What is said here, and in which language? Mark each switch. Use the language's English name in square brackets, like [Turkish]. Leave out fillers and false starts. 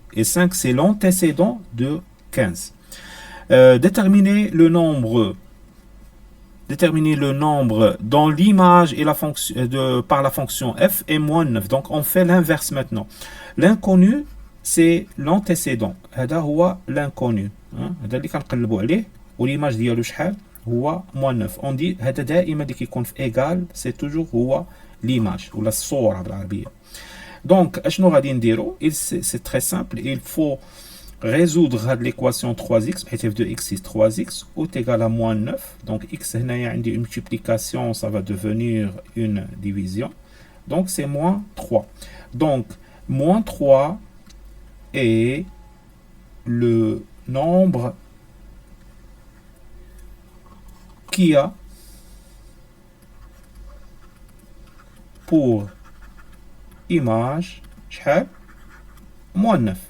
[French] Et 5, c'est l'antécédent de 15. Déterminer le nombre dans l'image et par la fonction f est moins 9. Donc, on fait l'inverse maintenant. L'inconnu, c'est l'antécédent. [Arabic] هذا هو l'inconnu. هذا اللي كنقلبوا عليه والimage ديالو شحال هو moins 9. [French] On dit [Arabic] هذا دائما اللي كيكون في égal, [French] c'est toujours [Arabic] هو l'image ولا الصورة بالعربية. [French] Donc, [Arabic] اشنو غادي نديرو? [French] C'est très simple. Il faut résoudre l'équation 3x, f de x c'est 3x, est égal à moins 9. Donc, x, il y a une multiplication, ça va devenir une division. Donc, c'est moins 3. Donc, moins 3 est le nombre qui a pour image moins 9.